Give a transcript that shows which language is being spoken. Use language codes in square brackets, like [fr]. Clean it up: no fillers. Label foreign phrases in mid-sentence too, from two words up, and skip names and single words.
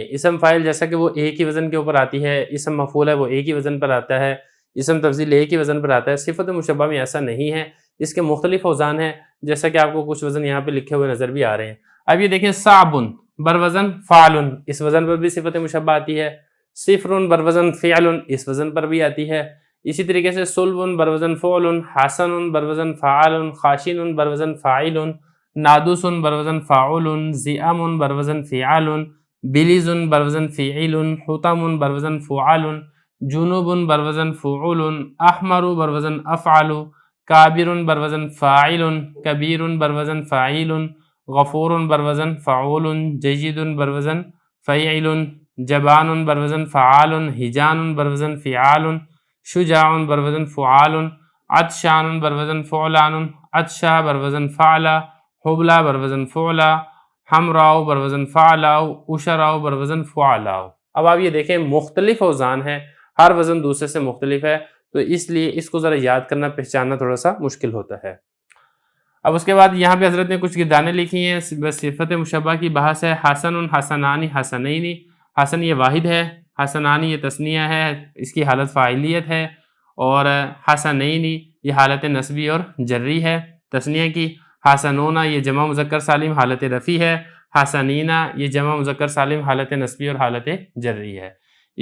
[ur] اسم فاعل جیسا کہ وہ ایک ہی وزن کے اوپر آتی ہے، اسم مفعول ہے وہ ایک ہی وزن پر آتا ہے، اسم تفضیل ایک ہی وزن پر آتا ہے، صفت مشبہ میں ایسا نہیں ہے، اس کے مختلف اوزان ہیں، جیسا کہ آپ کو کچھ وزن یہاں پہ لکھے ہوئے نظر بھی آ رہے ہیں۔ اب یہ دیکھیں صعبن بروزن فعل، اس وزن پر بھی صفت مشبہ آتی ہے، صفر بروزن فعل، اس وزن پر بھی آتی ہے، اسی طریقے سے صلب بروزن فعل، حسن بروزن فعال، خاشن بروزن فاعل، نادوس بروزن فاعل، ذئام بروزن فعال، بلیز بروزن فعیل، حطم بروزن فعال، جنوب بروزن فعول، احمر بروزن افعل، کابر بروزن فاعل، کبیر بروزن فاعل، غفور بروزن فعول، جید بروزن فعیل، جبان بروزن فعال، ہجان بروزن فعال، شجاع بروزن فعال، عطشان بروزن فعلان، عطشا بروزن فعلا، حبلا بروزن فعلا، حمراء بروزن فعلا، اشراء بروزن فعلا۔ اب آپ یہ دیکھیں مختلف اوزان ہیں، ہر وزن دوسرے سے مختلف ہے، تو اس لیے اس کو ذرا یاد کرنا پہچاننا تھوڑا سا مشکل ہوتا ہے۔ اب اس کے بعد یہاں پہ حضرت نے کچھ گردانیں لکھی ہیں، صفت مشبہ کی بحث ہے۔ حسن، حسنان، حسنین، حسن یہ واحد ہے، حسنان یہ تثنیہ ہے، اس کی حالت فاعلیت ہے، اور حسنین یہ حالت نسبی اور جری ہے تثنیہ کی، حسنون یہ جمع مذکر سالم حالت رفع ہے، حسنین یہ جمع مذکر سالم حالت نسبی اور حالت جری ہے۔